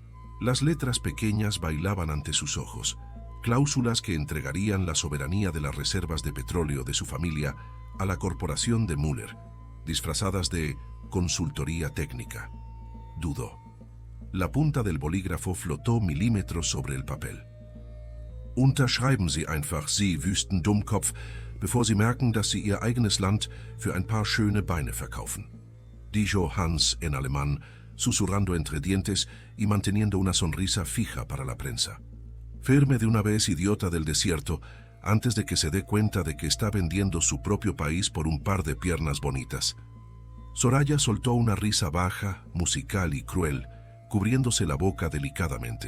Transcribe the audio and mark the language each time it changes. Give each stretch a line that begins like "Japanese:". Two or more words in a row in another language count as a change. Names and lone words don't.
Spanish: Las letras pequeñas bailaban ante sus ojos, cláusulas que entregarían la soberanía de las reservas de petróleo de su familia a la corporación de Müller, disfrazadas de consultoría técnica. Dudó. La punta del bolígrafo flotó milímetros sobre el papel.
German: «Unterschreiben Sie einfach, Sie Wüsten-Dummkopf, bevor Sie merken, dass Sie Ihr eigenes Land für ein paar schöne Beine verkaufen»,
Spanish: dijo Hans en alemán, susurrando entre dientes y manteniendo una sonrisa fija para la prensa. «Firme de una vez, idiota del desierto, antes de que se dé cuenta de que está vendiendo su propio país por un par de piernas bonitas». Soraya soltó una risa baja, musical y cruel, cubriéndose la boca delicadamente.